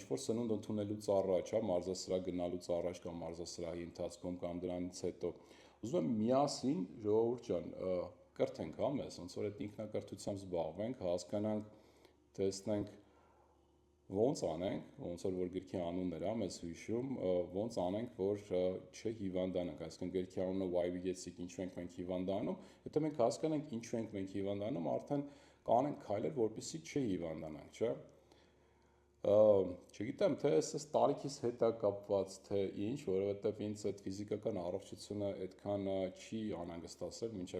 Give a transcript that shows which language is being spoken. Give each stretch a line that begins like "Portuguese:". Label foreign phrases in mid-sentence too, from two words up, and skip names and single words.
Armenian: որ սնունդ ընդունելուց առաջ, հա, մարզասրահ գնալուց առաջ կամ մարզասրահի ընթացքում կամ դրանից հետո ուզում եմ միասին ժողովուրդ ջան կրթենք, հա, մեզ, ոնց որ այդ ինքնակրթությամբ զբաղվենք, հասկանանք, տեսնենք ոնց անենք, ոնց որ գրքի անունն էր, հա, մեզ հիշում, ոնց անենք, որ չհիվանդանանք, այսինքն գրքի անունը
English: why we get sick,
Armenian: ինչու ենք մենք հիվանդանում, եթե մենք հասկանանք ինչու ենք մենք հիվանդանում, արդեն կանենք քայլեր, որպեսզի չհիվանդանանք, չէ՞։ Չգիտեմ, թե այս տարիքիս հետ է կապված, թե ինչ, որովհետև ինձ այդ ֆիզիկական առողջությունը այդքան չի անհանգստացել մինչև